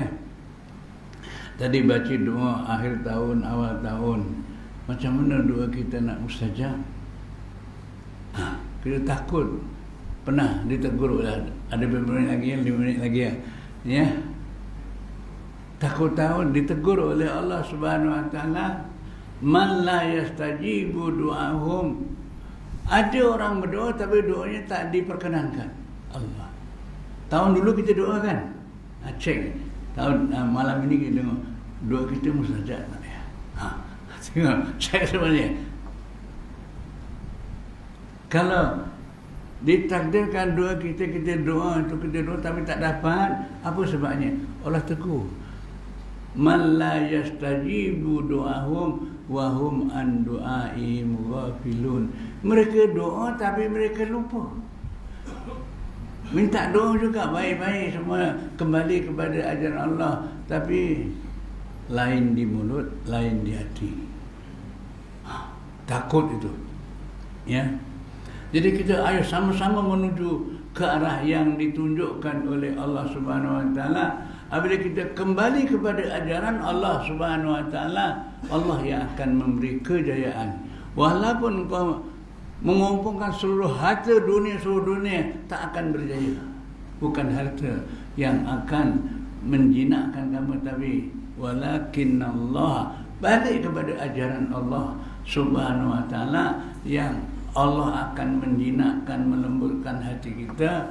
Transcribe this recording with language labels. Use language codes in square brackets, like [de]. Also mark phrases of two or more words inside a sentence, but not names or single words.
[ms] Tadi baca doa akhir tahun, awal tahun, macam mana doa kita nak mustajab? Kita takut. Pernah ditegur lah, ada beberapa minit lagi, 5 minit lagi ya. Takut tahun ditegur oleh Allah [ar] سبحانه وتعالى، من لا يستجيب دعاءهم. [ms] Ada orang berdoa tapi doanya tak diperkenankan Allah. Tahun dulu kita doa kan? Cek tahun malam ini kita tengok doa kita mustajab tak ya? Tengok cek sebenarnya. Kalau ditakdirkan doa kita doa untuk kita doa tapi tak dapat, apa sebabnya? Allah tegur, [ar] من لا يستجيب دعاءهم وهم عن دعائهم غافلون. [ms] Mereka doa tapi mereka lupa. Minta doa juga baik-baik semua, kembali kepada ajaran Allah, tapi lain di mulut, lain di hati. Takut itu, ya. Jadi kita ayo sama-sama menuju ke arah yang ditunjukkan oleh Allah [ar] سبحانه وتعالى. [ms] Apabila kita kembali kepada ajaran Allah [ar] سبحانه وتعالى, [ms] Allah yang akan memberi kejayaan. Walaupun kau mengumpulkan seluruh harta dunia, seluruh dunia, tak akan berjaya. Bukan harta yang akan menjinakkan kamu, tapi walakinallah, balik kepada ajaran Allah [ar] سبحانه وتعالى, [ms] yang Allah akan menjinakkan, melembutkan hati kita.